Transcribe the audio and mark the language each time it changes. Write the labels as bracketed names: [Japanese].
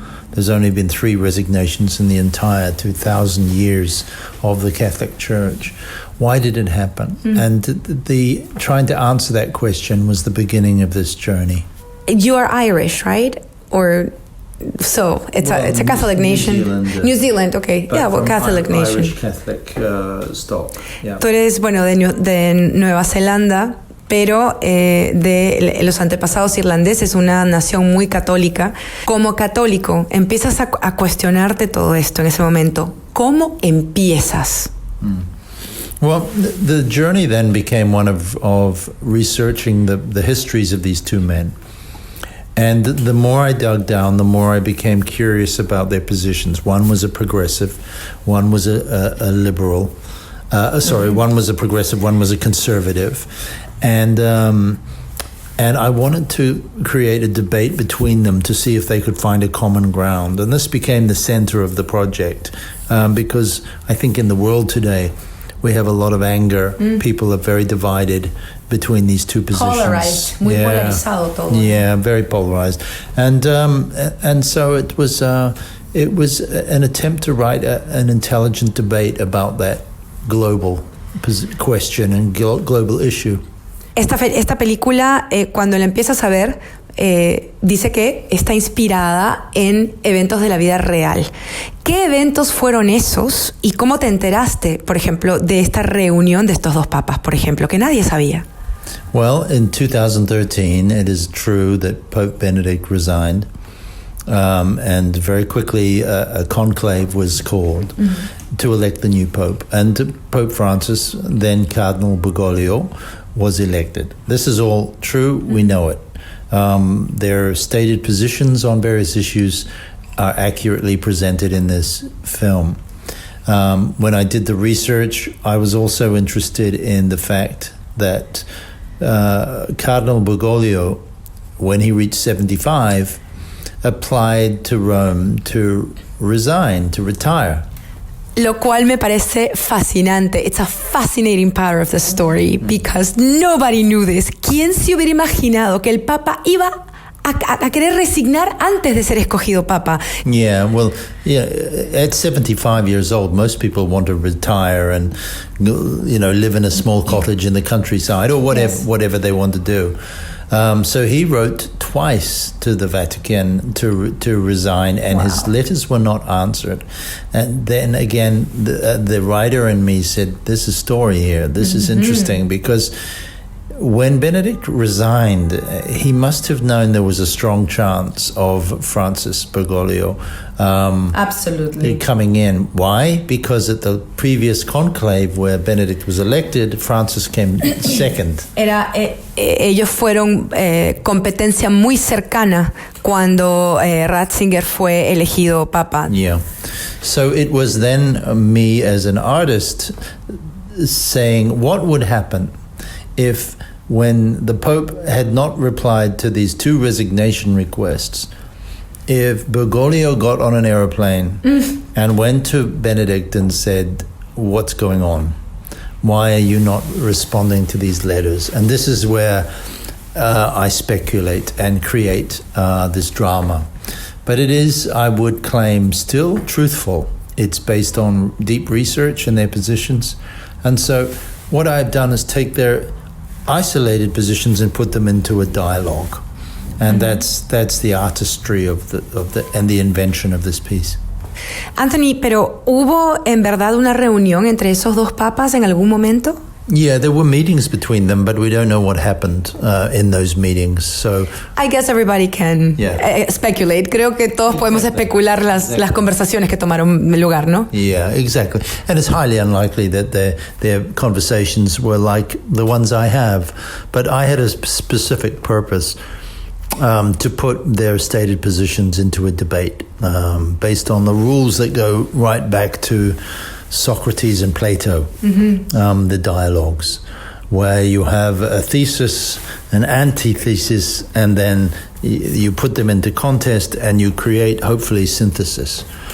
[English] There's only been 3 resignations in the entire 2,000 years of the Catholic Church. Why did it happen? And the trying to answer that question was the beginning of this journey. You are Irish, right? Or so it's a Catholic nation. New Zealand, okay. Yeah, well, Catholic nation. Irish Catholic stock. Yeah. [Spanish] Tú eres, bueno, de Nueva Zelanda. pero de los antepasados irlandeses, una nación muy católica. Como católico, empiezas a cuestionarte todo esto en ese momento. ¿Cómo empiezas? [English] Well, the journey then became one of researching the histories of these two men. And the more I dug down, the more I became curious about their positions. One was a progressive, one was a liberal. One was a progressive, one was a conservative. And I wanted to create a debate between them to see if they could find a common ground. And this became the center of the project because I think in the world today, we have a lot of anger. People are very divided between these two positions. Polarized, [Spanish] muy polarizado todo. [English] Yeah, very polarized. And so it was an attempt to write an intelligent debate about that global question and global issue. [Spanish] Esta película, cuando la empiezas a ver, dice que está inspirada en eventos de la vida real. ¿Qué eventos fueron esos y cómo te enteraste, por ejemplo, de esta reunión de estos dos papas, por ejemplo, que nadie sabía? [English] Well, in 2013, it is true that Pope Benedict resigned, and very quickly a conclave was called to elect the new pope. And Pope Francis, then Cardinal Bergoglio, was elected. This is all true, we know it. Their stated positions on various issues are accurately presented in this film. When I did the research, I was also interested in the fact that Cardinal Bergoglio, when he reached 75, applied to Rome to resign, to retire. [Spanish] Lo cual me parece fascinante. [English] It's a fascinating part of the story because nobody knew this. [Spanish] ¿Quién se hubiera imaginado que el Papa iba a querer resignar antes de ser escogido Papa? [English] Yeah, well, yeah, at 75 years old, most people want to retire and, live in a small cottage in the countryside or whatever they want to do. So he wrote twice to the Vatican to resign, and his letters were not answered. And then again, the writer in me said, "There's a story here. This is interesting," because when Benedict resigned, he must have known there was a strong chance of Francis Bergoglio Absolutely coming in. Why? Because at the previous conclave where Benedict was elected, Francis came second. [Spanish] Ellos fueron competencia muy cercana cuando Ratzinger fue elegido Papa. [English] Yeah. So it was then me as an artist saying, what would happen if when the Pope had not replied to these two resignation requests, if Bergoglio got on an aeroplane and went to Benedict and said, what's going on? Why are you not responding to these letters? And this is where I speculate and create this drama. But it is, I would claim, still truthful. It's based on deep research and their positions. And so what I've done is take their isolated positions and put them into a dialogue. And that's the artistry of the invention of this piece. [Spanish] Anthony, pero ¿hubo en verdad una reunión entre esos dos papas en algún momento? [English] Yeah, there were meetings between them, but we don't know what happened in those meetings. So I guess everybody can speculate. [Spanish] Creo que todos podemos especular las conversaciones que tomaron lugar, ¿no? [English] Yeah, exactly. And it's highly unlikely that their conversations were like the ones I have. But I had a specific purpose to put their stated positions into a debate based on the rules that go right back to Socrates and Plato, the dialogues, where you have a thesis, an antithesis, and then you put them into contest and you create, hopefully, synthesis.